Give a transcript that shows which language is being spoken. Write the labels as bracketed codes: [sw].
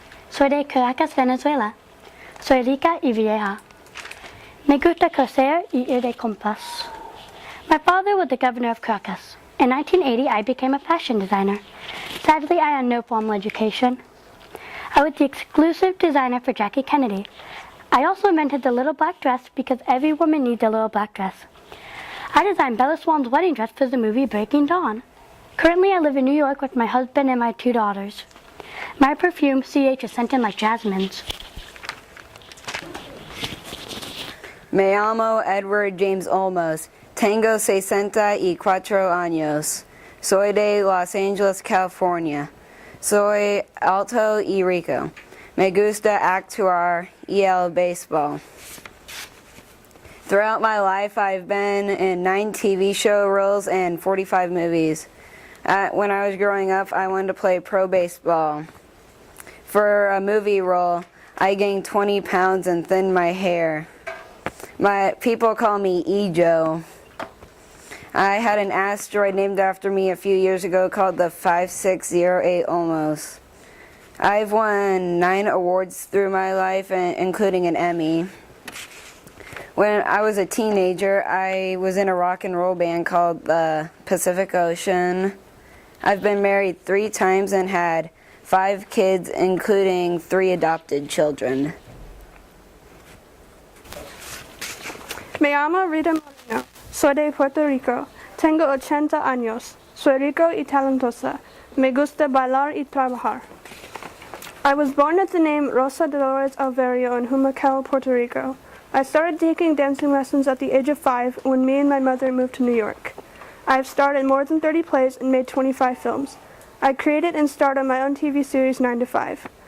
[es] Soy de Caracas, Venezuela. Soy rica y vieja. Me gusta coser y ir de compras. [en] My father was the governor of Caracas. In 1980, I became a fashion designer. Sadly, I had no formal education. I was the exclusive designer for Jackie Kennedy. I also invented the little black dress because every woman needs a little black dress. I designed Bella Swan's wedding dress for the movie Breaking Dawn. Currently, I live in New York with my husband and my 2 daughters. My perfume, CH, is scented like jasmines. [es] Me llamo Edward James Olmos. Tengo 64 años. Soy de Los Angeles, California. Soy alto y rico. Me gusta actuar y el béisbol. [en] Throughout my life, I've been in 9 TV show roles and 45 movies. When I was growing up, I wanted to play pro baseball. For a movie role, I gained 20 pounds and thinned my hair. My people call me E-Joe. I had an asteroid named after me a few years ago called the 5608 Olmos. I've won 9 awards through my life, including an Emmy. When I was a teenager, I was in a rock and roll band called the Pacific Ocean. I've been married 3 times and had 5 kids, including 3 adopted children. [es] Me llamo Rita Molina. Soy de Puerto Rico. Tengo 80 años. Soy rico y talentosa. Me gusta bailar y trabajar. [en] I was born with the name Rosa Dolores Alverio in Humacao, Puerto Rico. I started taking dancing lessons at the age of 5 when me and my mother moved to New York. I have starred in more than 30 plays and made 25 films. I created and starred on my own TV series 9 to 5.